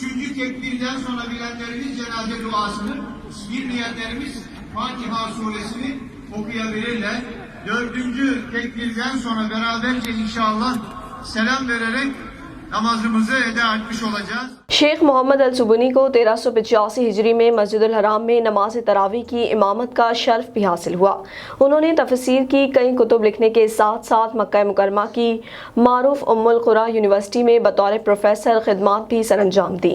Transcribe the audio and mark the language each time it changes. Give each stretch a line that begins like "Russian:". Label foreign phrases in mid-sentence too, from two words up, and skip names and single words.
Turkish: tekbirden sonra bilenlerimiz cenaze duasını, bilmeyenlerimiz Fatiha suresini okuyabilirler. 4. tekbirden sonra beraberce inşallah selam vererek namazımızı eda etmiş olacağız.
Urdu: شیخ محمد الصابونی کو 1385 ہجری میں مسجدالحرام میں نماز تراویح کی امامت کا شرف بھی حاصل ہوا. انہوں نے تفسیر کی کئی کتب لکھنے کے ساتھ ساتھ مکہ مکرمہ کی معروف ام القریٰ یونیورسٹی میں بطور پروفیسر خدمات بھی سرانجام دی.